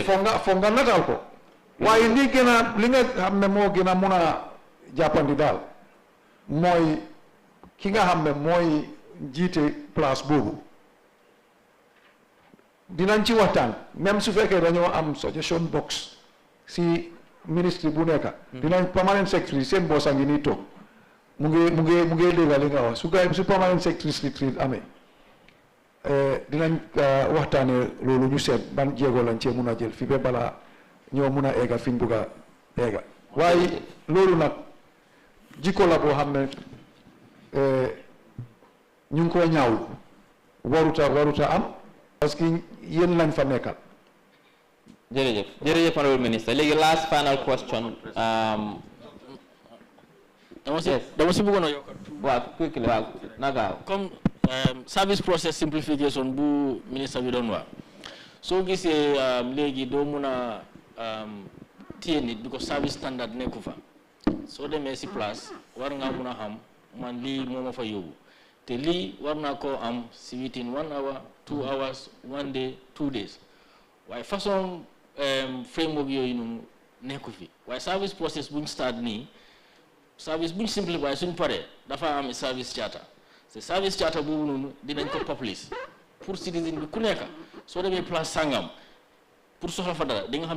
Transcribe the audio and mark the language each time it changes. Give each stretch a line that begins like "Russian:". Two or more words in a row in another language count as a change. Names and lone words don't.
Wolof: foog nga nataal ko waaye li nga xam ne moo gën a mun a jàppandi daal mooy ki nga xam ne mooy jiite place boobu dinañ ci waxtaan même su fekkee dañoo am
English: suggestion box
Wolof: si ministre bu nekk dinañ
English: permanent secretary
Wolof: seen boss a ngi nii toog mu ngi dégg li nga wax su
English: permanent secretary retreat
Wolof: amee dinañ waxtaanee loolu ñu seet ban jéego lañ cee mun a jël fi ba balaa ñoo mun a egga fi ñu bugg a egga waaye loolu nag jikko la boo xam ne ñu ngi koy ñaawlu waruta am parce que yéen lañ fa nekkal. jërëjëf
English: honorable minister
Wolof: léegi
English: last final question.
Wolof: dama si bëggoon a yokk. waaw quickly waaw nagaaw. comme
English: service process simplification
Wolof: bu ministre bi doon wax soo gisee léegi doo mun a téye nit bi ko
English: service standard
Wolof: nekku fa soo demee si place war ngaa mun a xam man lii moo ma fa yóbbu te lii war naa koo am si
English: within 1 hour 2 hours 1 day 2 days
Wolof: waaye façon framework yooyu noonu nekku fi waaye
English: service process
Wolof: buñ start nii service buñ simplify suñ paree dafa am
English: service charter
Wolof: te
English: service charter
Wolof: boobu noonu dinañ ko publish pour citizen bi ku nekk soo demee place sangam pour soxla fa dara di nga xam